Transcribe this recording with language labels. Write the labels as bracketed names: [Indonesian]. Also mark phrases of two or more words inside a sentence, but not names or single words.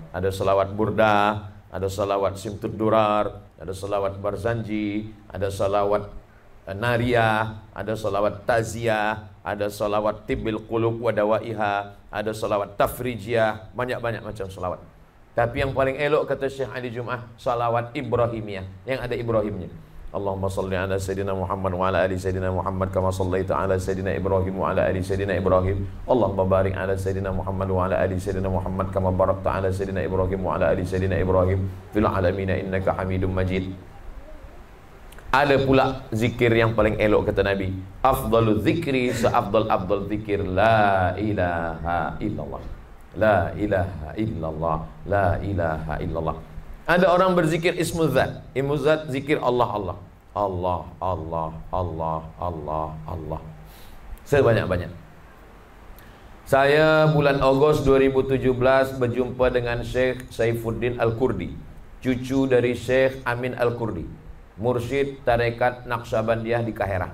[Malay] Ada selawat burdah, ada selawat simtud durar, ada selawat barzanji, ada selawat nariyah, ada selawat taziyah, ada selawat tibbil qulub wa dawaiha, ada selawat tafrijiyah, banyak-banyak macam selawat. Tapi yang paling elok kata Syekh Ali Jum'ah, salawat Ibrahimiyah, yang ada Ibrahimnya. [Arabic] اللهم صل على سيدنا محمد وعلى آل سيدنا محمد كما صليت على سيدنا إبراهيم وعلى آل سيدنا إبراهيم. اللهم بارك على سيدنا محمد وعلى آل سيدنا محمد كما باركت على سيدنا إبراهيم وعلى آل سيدنا إبراهيم في العالمين إنك حميد مجيد. [Malay] Ada pula zikir yang paling elok kata Nabi, [Arabic] أفضل الذكر [Malay] seafdal-afdal zikir [Arabic] لا إله إلا الله. لا إله إلا الله، لا إله إلا الله. [Malay] Ada orang berzikir ismul zat. Ismul zat zikir Allah Allah. Allah, Allah, Allah, Allah, Allah. Sebanyak-banyak. Saya bulan Ogos 2017 berjumpa dengan Syekh Saifuddin Al-Kurdi, cucu dari Syekh Amin Al-Kurdi, mursyid tarekat Naqsyabandiyah di Kahirah.